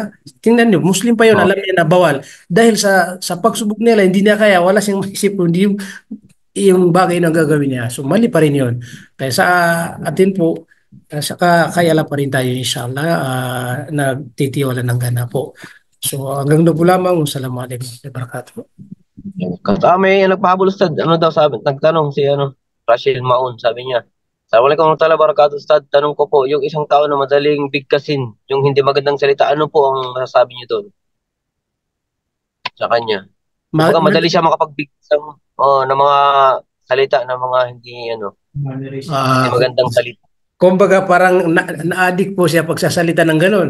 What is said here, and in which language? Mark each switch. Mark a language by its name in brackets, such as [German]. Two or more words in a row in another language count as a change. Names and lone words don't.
[Filipino] Tingnan niyo, Muslim pa yun, alam niya na bawal. Dahil sa pagsubok nila, hindi niya kaya, wala siyang maisip, hindi yung bagay na gagawin niya. So mali pa rin yun. Kaya sa atin po, kaya lang pa rin tayo inshallah, nagtitiwala ng gana po. So hanggang doon po lamang. [Arabic] السلام عليكم ورحمة الله وبركاته. [Filipino] May nagpahabol Ustad. Sabi, nagtanong si Rachel Maun, sabi niya. [Arabic] السلام عليكم ورحمة الله وبركاته, [Filipino] Ustad. Tanong ko po, yung isang tao na madaling bigkasin, yung hindi magandang salita, ano po ang masasabi niyo doon sa kanya? Kumbaga, madali siya makapagbigay ng mga salita ng mga hindi hindi magandang salita. kumbaga parang na-addict po siya pagsasalita ng ganun.